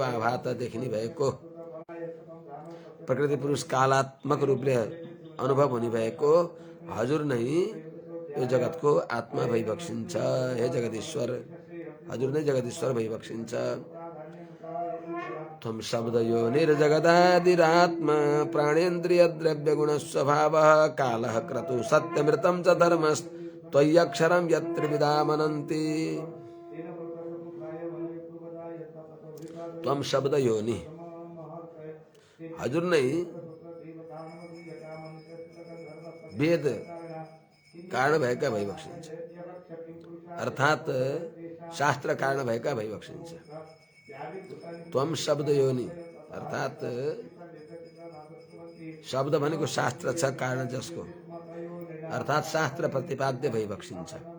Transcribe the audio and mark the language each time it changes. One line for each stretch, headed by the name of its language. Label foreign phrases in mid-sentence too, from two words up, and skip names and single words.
Nepali: आभात देखिने भएको, प्रकृति पुरुष कालात्मक रूपले अनुभव हुने भएको हजुर नै यो जगतको आत्मा भई बक्सिन्छ। हे जगदीश्वर, हजुर नै जगदीश्वर भई बक्सिन्छ।
Sanskrit: त्वं शब्दयोनिर्जगदादिरात्मा प्राणेन्द्रियद्रव्यगुणस्वभावः कालः क्रतुः सत्यमृतं च धर्मस्त्वय्यक्षरं यत्त्रिविधामनन्ति। त्वं शब्दयोनि
Nepali: हजुर नहीं वेद कारण भएका भइबक्सिन्छ, अर्थात शास्त्र कारण भएका भइबक्सिन्छ।
Sanskrit: त्वम शब्द योनि
Nepali: अर्थात शब्द भनेको शास्त्र छ कारण जसको, अर्थात शास्त्र प्रतिपाद्य भइबक्सिन्छ।